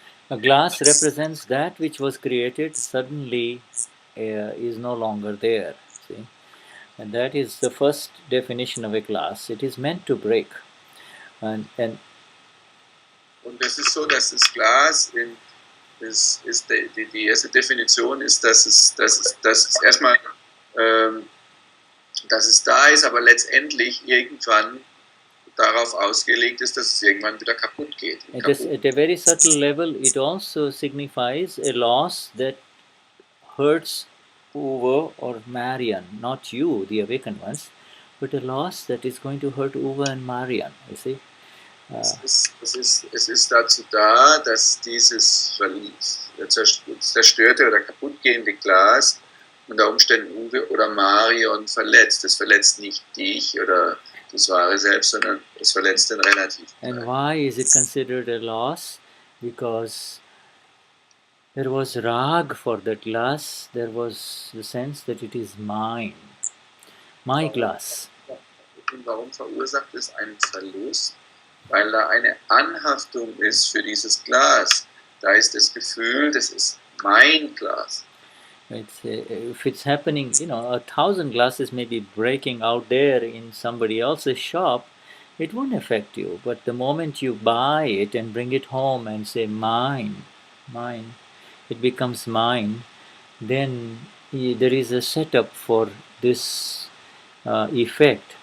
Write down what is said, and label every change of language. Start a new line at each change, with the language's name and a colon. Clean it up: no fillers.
English: A glass represents that which was created suddenly is no longer there. See? And that is the first definition of a glass. It is meant to break.
German: Und es ist so, dass das Glas die erste Definition ist, dass es erstmal dass es da ist, aber letztendlich irgendwann darauf ausgelegt ist, dass es irgendwann wieder kaputt geht.
English: At a very subtle level, it also signifies a loss that hurts Uwe or Marian, not you, the awakened ones, but a loss that is going to hurt Uwe and Marian, you see.
German: Es ist dazu da, dass dieses zerstörte oder kaputtgehende Glas unter Umständen Uwe oder Marion verletzt. Es verletzt nicht dich oder das wahre Selbst, sondern es verletzt den Relativ.
English: And why is it considered a loss? Because there was rag for that glass. There was the sense that it is mine, my glass.
German: Und warum verursacht es einen Verlust? Weil da eine Anhaftung ist für dieses Glas. Da ist das Gefühl, das ist mein Glas.
English: If it's happening, 1,000 glasses may be breaking out there in somebody else's shop, it won't affect you. But the moment you buy it and bring it home and say mine, mine, it becomes mine, then there is a setup for this effect.